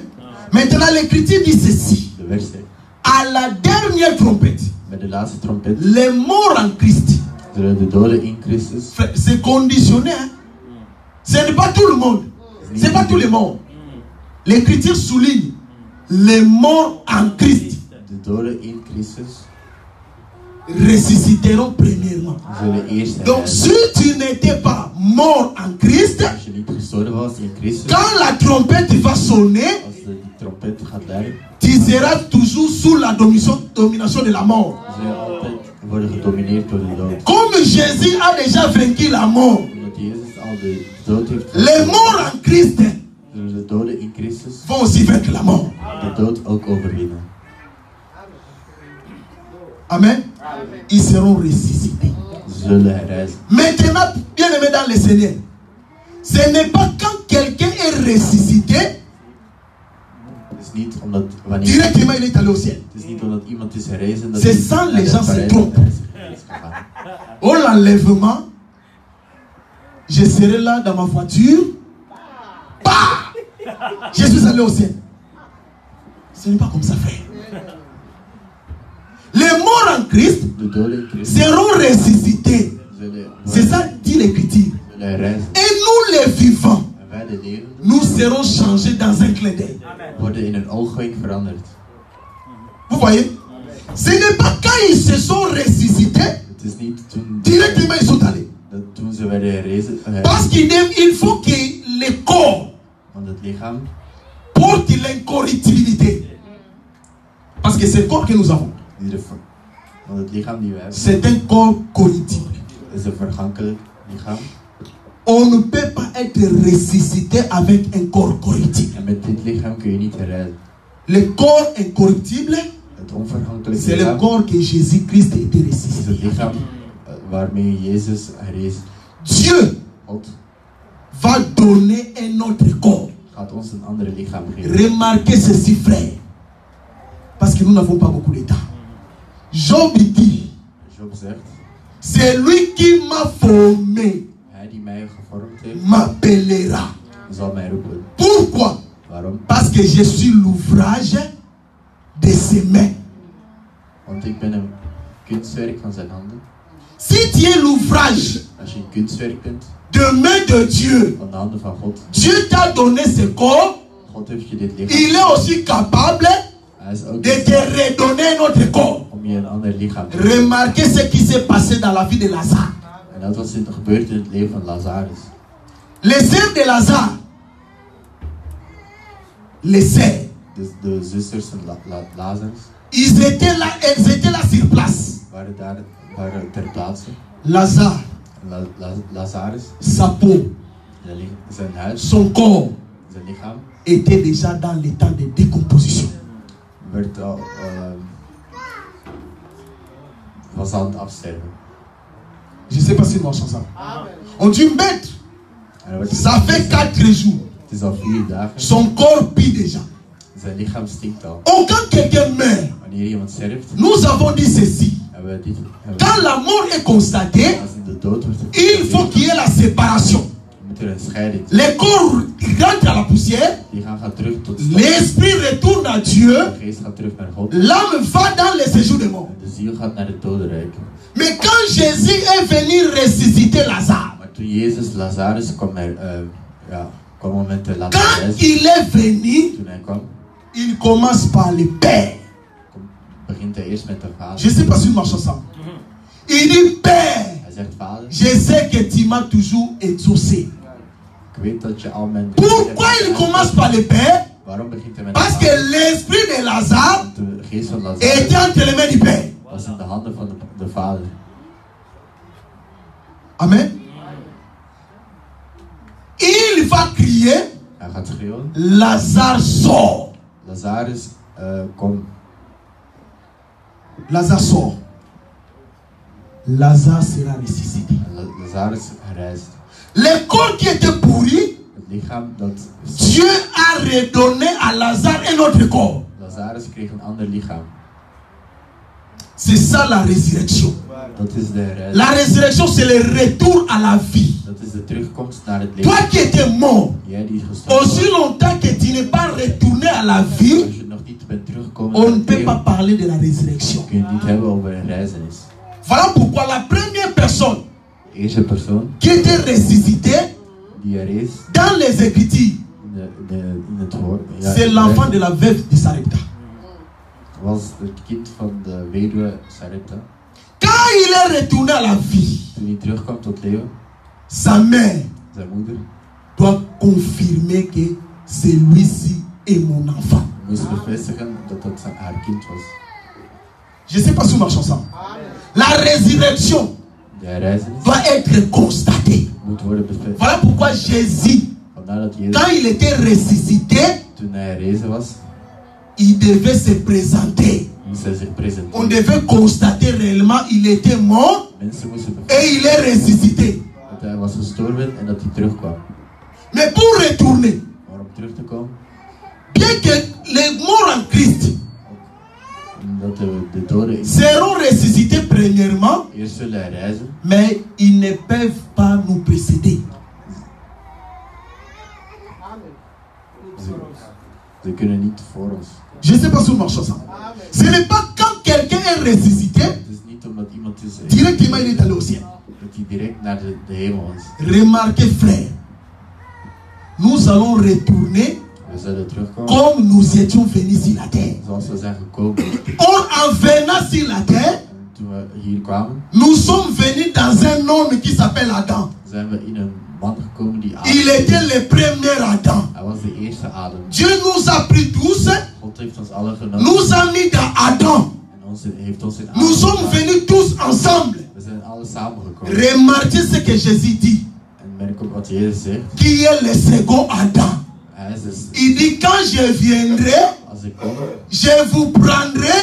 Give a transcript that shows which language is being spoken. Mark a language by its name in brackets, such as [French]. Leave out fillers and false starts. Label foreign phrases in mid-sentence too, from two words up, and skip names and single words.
[French] Maintenant, l'Écriture dit ceci. À la dernière trompette, les morts en Christ, c'est conditionné. Hein? Ce n'est pas tout le monde. Ce n'est pas tous les morts. L'Écriture souligne les morts en Christ [Dutch] de doden in Christus [French] ressusciteront premièrement. Donc si tu n'étais pas mort en Christ, [Dutch] als je niet gestorven was in Christus, [French] quand la trompette va sonner, [Dutch] als de trompet gaat luiden, [French] tu seras toujours sous la domination de la mort. [Dutch] zul je altijd worden gedomineerd door de dood. [French] Comme Jésus a déjà vaincu la mort, [Dutch] Omdat Jezus al de dood heeft [French] les morts en Christ [Dutch] zullen de doden in Christus [French] vont aussi vaincre la mort. [Dutch] de dood ook overwinnen. [French] Amen. Ils seront ressuscités. [Dutch] Ze zullen herrijzen. [French] Maintenant, bien aimé dans le Seigneur, ce n'est pas quand quelqu'un est ressuscité, [Dutch] Het is niet omdat wanneer [French] directement il est allé au ciel. [Dutch] het is niet omdat iemand is herrezen dat [French] C'est [Dutch] hij [French] sans [Dutch] naar [French] les [Dutch] het [French] gens se [Dutch] paradijs [French] trompent. [Dutch] is gegaan. [French] Oh l'enlèvement, je serai là dans ma voiture. Bah! Je suis allé au ciel. Ce n'est pas comme ça, frère. Les morts en Christ [Dutch] De doden in Christus [French] seront ressuscités. [Dutch] zullen [French] C'est ça dit l'Écriture. [Dutch] zullen herrijzen. [French] Et nous les vivants, [Dutch] En wij de leven [French] nous serons changés dans un clin d'œil. [Dutch] worden in een oogwenk veranderd. [French] Vous voyez? Ce n'est pas quand ils se sont ressuscités, [Dutch] Het is niet toen, [French] directement ils sont allés. [Dutch] dat toen ze werden herrezen, [French] Parce qu'il faut que le corps [Dutch] want het lichaam [French] porte l'incorruptibilité. Parce que c'est le corps que nous avons. [Dutch] Want het lichaam die we hebben [French] C'est un corps corruptible. [Dutch] is een vergankelijk lichaam. [French] On ne peut pas être ressuscité avec un corps corruptible. [Dutch] En met dit lichaam kun je niet herrijzen. [French] Le corps incorruptible, [Dutch] Het onvergankelijke [French] c'est le [Dutch] lichaam [French] corps que Jésus-Christ était [Dutch] is [French] ressuscité. [Dutch] het lichaam waarmee Jezus herrezen. [French] Dieu [Dutch] God [French] va donner un autre corps. [Dutch] gaat ons een andere lichaam geven. [French] Remarquez ceci, frère. Parce que nous n'avons pas beaucoup de temps. Job dit, [Dutch] Job zegt, [French] c'est lui qui m'a formé, [Dutch] hij die mij gevormd heeft, [French] m'appellera. [Dutch] zal mij roepen. [French] Pourquoi? [Dutch] Waarom? [French] Parce que je suis l'ouvrage de ses mains. [Dutch] Want ik ben een kunstwerk van zijn handen. [French] Si tu es l'ouvrage [Dutch] Als je een kunstwerk bent [French] de main de Dieu, [Dutch] van de handen van God, [French] Dieu t'a donné ce corps, [Dutch] God heeft je dit lichaam. [French] il est aussi capable [Dutch] Hij is ook [French] de te redonner un autre corps. [Dutch] om je een ander lichaam te geven. [French] Remarquez ce qui s'est passé dans la vie de Lazare. [Dutch] En dat was gebeurd in het leven van Lazarus. [French] Les sœurs de Lazare, les sœurs, [Dutch] De zusters van Lazarus [French] elles étaient là sur place. [Dutch] waren ter plaatse. [French] Lazare, [Dutch] Lazarus, [French] sa peau, [Dutch] zijn huis, [French] son corps [Dutch] zijn lichaam [French] était déjà dans l'état de décomposition. [Dutch] was aan het afsterven. [French] Je ne sais pas si nous marchons ça. On dit maître, ça fait 4 jours. [Dutch] Het is al 4 dagen. [French] Son corps pue déjà. [Dutch] Zijn lichaam stinkt al. [French] Oh, quand quelqu'un meurt, [Dutch] Wanneer iemand sterft, [French] nous avons dit ceci. [Dutch] hebben we dit. [French] Quand la mort est constatée, [Dutch] Als de dood wordt, [French] il faut qu'il y ait la séparation. [Dutch] moet er een scheiding. [French] Le corps rentre à la poussière, [Dutch] Die gaat terug tot stand. [French] l'esprit retourne à Dieu, [Dutch] De geest gaat terug naar God. [French] l'âme va dans le séjour des morts. [Dutch] En de ziel gaat naar het dodenrijk. [French] Mais quand Jésus est venu ressusciter Lazare, [Dutch] Maar toen Jezus Lazarus kwam, kwam met de [French] quand [Dutch] Lazarus. [French] il est venu, [Dutch] Toen hij kwam, [French] il commence par le Père. [Dutch] begint hij eerst met de [French] Je [Dutch] vader. [French] ne sais pas si nous marchons ensemble. Il dit Père, [Dutch] Hij zegt, vader, [French] je sais que tu m'as toujours exaucé. [Dutch] ik weet dat je al mijn... [French] Pourquoi il commence par le Père? [Dutch] Waarom begint hij met de [French] Parce que [Dutch] vader? [French] l'esprit de Lazare [Dutch] Want de geest van Lazarus [French] était entre les mains du Père. [Dutch] was in de handen van de vader. [French] Amen. Il va crier, [Dutch] Hij gaat schreeuwen. [French] Lazare sort. [Dutch] Lazarus, kom. [French] Lazare sort. Lazare sera ressuscité. [Dutch] Lazarus reist. [French] Le corps qui était pourri, [Dutch] Het lichaam dat... [French] Dieu a redonné à Lazare un autre corps. [Dutch] Lazarus kreeg een ander lichaam. [French] C'est ça la résurrection. [Dutch] Dat is de reis. [French] La résurrection, c'est le retour à la vie. [Dutch] Dat is de terugkomst naar het leven. [French] Toi qui étais mort, [Dutch] Jij die gestorven [French] aussi [Dutch] was, [French] longtemps que tu n'es pas retourné à la vie, [Dutch] als je nog niet bent teruggekomen [French] on [Dutch] naar [French] ne [Dutch] het [French] peut pas [Dutch] leven, [French] parler de la résurrection. [Dutch] kun je het niet hebben over een reizenis. [French] Voilà pourquoi la première personne [Dutch] De eerste persoon [French] qui était ressuscitée [Dutch] die er is [French] dans les Écritures, [Dutch] in [French] C'est l'enfant de la veuve de Sarepta. [Dutch] Was het kind van de weduwe Sarepta. [French] Quand il est retourné à la vie, [Dutch] Toen hij terugkwam tot leven, [French] sa mère [Dutch] zijn moeder [French] doit confirmer que celui-ci est mon enfant. [Dutch] moest bevestigen dat dat haar kind was. [French] Je ne sais pas si on marche ensemble. La résurrection doit être constatée. [Dutch] Moet worden bevestigd. [French] Voilà pourquoi Jésus, [Dutch] Vandaar dat Jezus, [French] quand il était ressuscité, [Dutch] toen hij herrezen was, [French] il devait se présenter. [Dutch] moest hij zich presenteren. [French] On devait constater réellement il était mort [Dutch] Mensen moesten [French] et [Dutch] bevestigen [French] il est ressuscité. [Dutch] dat hij was gestorven en dat hij terugkwam. [French] Mais pour retourner, [Dutch] Maar om terug te komen, [French] bien que les morts en Christ [Dutch] omdat de doden [French] seront ressuscités premièrement, [Dutch] eerst zullen herreizen, [French] mais ils ne peuvent pas nous précéder. [Dutch] ze kunnen niet voor ons. [French] Je ne sais pas si on marche ensemble. Ce n'est pas quand quelqu'un est ressuscité, [Dutch] Het is niet omdat iemand is [French] directement il est allé au ciel. [Dutch] dat hij direct naar de hemel is. [French] Remarquez frère, nous allons retourner [Dutch] We zullen terugkomen [French] comme nous étions venus sur la terre. [Dutch] zoals we zijn gekomen. [French] Or en venant sur la terre, [Dutch] En toen we hier kwamen, [French] nous sommes venus dans un homme qui s'appelle Adam. [Dutch] zijn we in een man gekomen die Adam [French] Il était le premier Adam. [Dutch] Hij was de eerste Adam. [French] Dieu nous a pris tous, [Dutch] God heeft ons allen genomen [French] nous a mis dans Adam. [Dutch] en heeft ons in Adam [French] Nous sommes [Dutch] geplaatst. [French] venus tous ensemble. [Dutch] We zijn alle samengekomen. [French] Remarquez ce que Jésus dit, [Dutch] En merk ook wat Jezus zegt. [French] qui est le second Adam. [Dutch] Hij is dus, [French] Il dit, quand je viendrai, [Dutch] als ik kom, [French] je vous prendrai